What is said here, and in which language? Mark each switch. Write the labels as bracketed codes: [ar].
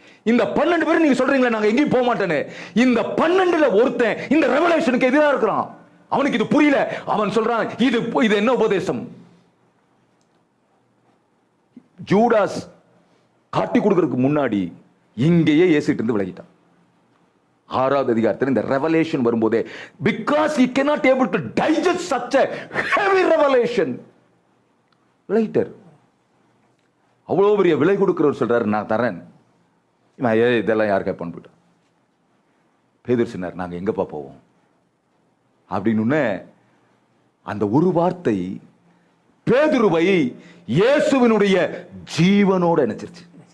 [ta] இந்த 12 பேர் நீங்க சொல்றீங்களா நாங்க எங்கேயும் போக மாட்டேன்னு, இந்த 12ல ஒருத்தன் இந்த ரெவலேஷனுக்கு எதிராக இருக்கிறான். அவனுக்கு இது புரியல. அவன் சொல்றான், இது என்ன உபதேசம்? ஜூடாஸ் காட்டி கொடுக்கிறதுக்கு முன்னாடி இங்கேயே ஏசிட்டு இருந்து விலகிட்டான். 6வது அதிகாரத்தில் இந்த ரெவலேஷன் வரும்போதே, [en] because he cannot able to digest such a heavy revelation, [ta] விலகிட்டார். அவ்வளவு பெரிய விலை கொடுக்கிறவர் சொல்றாரு, நான் தரேன், இதெல்லாம் யார் கேட்பான்னு போயிட்டு பேதுரு சொன்னார், நாங்க எங்கப்பா போவோம் அப்படின்னு. அந்த ஒரு வார்த்தை பேதுருவை இயேசுவினுடைய ஜீவனோட இணைச்சிருச்சு.